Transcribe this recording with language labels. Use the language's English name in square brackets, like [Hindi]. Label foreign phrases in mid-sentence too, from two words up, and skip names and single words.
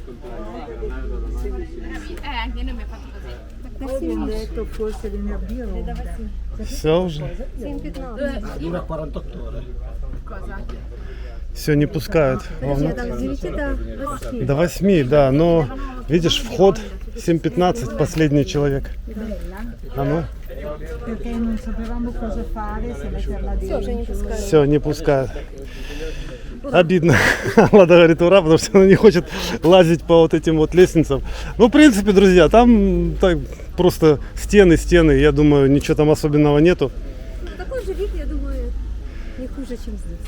[Russian] Все уже? 7:15. Все, не пускают. Подожди, там с 9 до 8. До 8, да, но видишь, вход 7:15, последний человек. А ну? [Italian] Perché non sapevamo cosa fare, se metterla [Russian] Все, уже не пускают. Все, не пускают. Обидно. Лада говорит ура, потому что она не хочет лазить по вот этим вот лестницам. Ну, в принципе, друзья, там так, просто стены. Я думаю, ничего там особенного нету. Такой же вид, я думаю, не хуже, чем здесь.